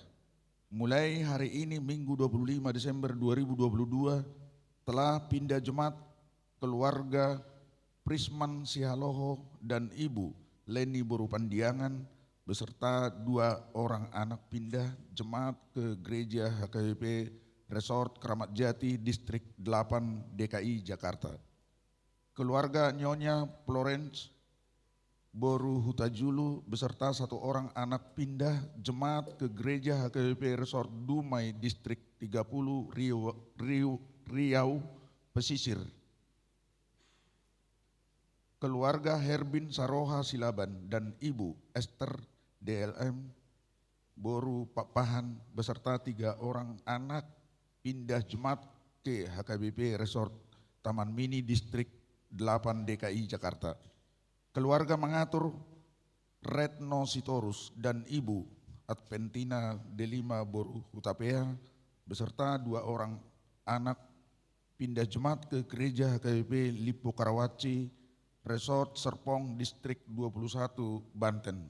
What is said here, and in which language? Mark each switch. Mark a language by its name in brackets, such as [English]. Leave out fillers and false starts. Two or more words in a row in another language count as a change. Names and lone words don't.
[Indonesian] Mulai hari ini Minggu 25 Desember 2022 telah pindah Jemaat keluarga Prisman Sihaloho dan Ibu Leni Boru Pandiangan beserta dua orang anak pindah Jemaat ke Gereja HKBP Resort Keramat Jati Distrik 8 DKI Jakarta. Keluarga Nyonya Florence Boru Hutajulu beserta satu orang anak pindah Jemaat ke Gereja HKBP Resort Dumai Distrik 30 Riau Pesisir. Keluarga Herbin Saroha Silaban dan Ibu Esther DLM Boru Papahan beserta 3 orang anak pindah jemaat ke HKBP Resort Taman Mini Distrik 8 DKI Jakarta. Keluarga mengatur Retno Sitorus dan Ibu Adventina Delima Boru Hutapea beserta 2 orang anak pindah jemaat ke gereja HKBP Lipo Karawaci Resort Serpong Distrik 21 Banten.